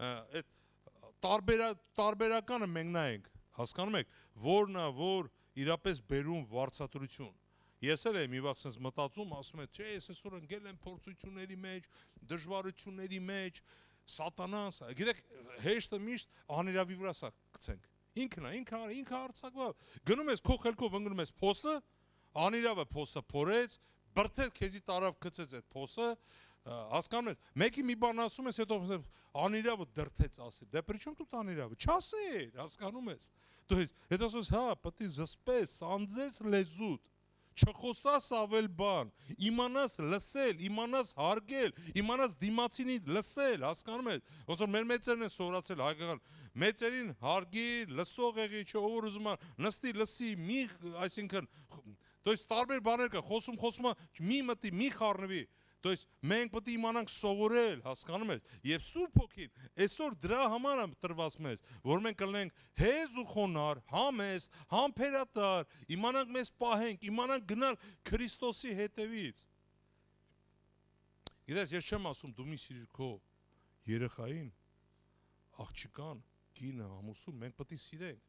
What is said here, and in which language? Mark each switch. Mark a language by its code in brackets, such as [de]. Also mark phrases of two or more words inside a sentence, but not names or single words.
[hy] այդ տարբերականը մենք նայենք, հասկանում եք, որն է, որ իրապես բերում վարձատրություն։ Ես էլ եմ մի վաղ sense մտածում, ասում եմ, չէ, ես այսօր ընկել եմ փորձությունների մեջ, դժվարությունների մեջ, սատանան, գիտեք, հեշտը միշտ անիրավի վրա սա գցենք։ Ինքը հարցակվա։ Գնում ես քո խելքով ընկնում ես փոսը, անիրավը փոսը փորեց, բրդեց քեզի տարավ գցեց այդ փոսը, հասկանում ես, մեկի մի բան ասում ես, հետո անիրավը դրթեց ասի, դե [ru] при чем [hy] тут անիրավը, չասեր, հասկանում ես, [ru] то есть, [hy] հետո ասես, հա, պետք է զսպես, սանձես լեզուդ, չխոսաս ավել բան, իմանաս լսել, իմանաս հարգել, իմանաս դիմացինի լսել, հասկանում ես, ոնց որ մեր մեծերն են սովորացել հայկական, մեծերին հարգի, լսող եղի, չէ, ով որ ուզում է, նստի, լսի, մի, այսինքն, [ru] то есть [hy] տարբեր բաներ կա, խոսում, մի մտի, մի խառնվի, [ru] то есть [hy] մենք պետք է իմանանք սովորել, հասկանում ես, եւ Սուրբ Հոգին այսօր դրա համար է տրված մեզ, որ մենք կլինենք հեզ ու խոնար, համես, համբերատար, իմանանք մեզ պահենք, իմանանք գնալ Քրիստոսի հետևից։ Գիտես, ես չեմ ասում դու մի սիրիր քո երեխային, աղջիկան, կինը, ամուսնուն, մենք պետք է սիրենք։